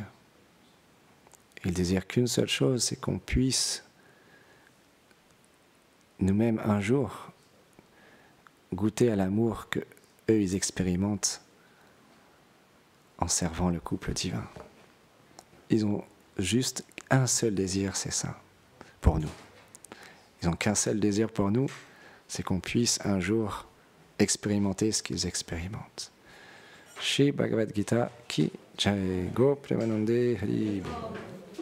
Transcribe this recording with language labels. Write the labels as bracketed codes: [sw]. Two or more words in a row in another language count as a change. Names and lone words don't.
[fr] Ils désirent qu'une seule chose, c'est qu'on puisse nous-mêmes un jour goûter à l'amour que eux ils expérimentent en servant le couple divin. Ils ont juste un seul désir, c'est ça, pour nous. Ils n'ont qu'un seul désir pour nous, c'est qu'on puisse un jour expérimenter ce qu'ils expérimentent. [hi] श्री भगवद् गीता की जय, गो प्रेमानन्दे हरि बोल.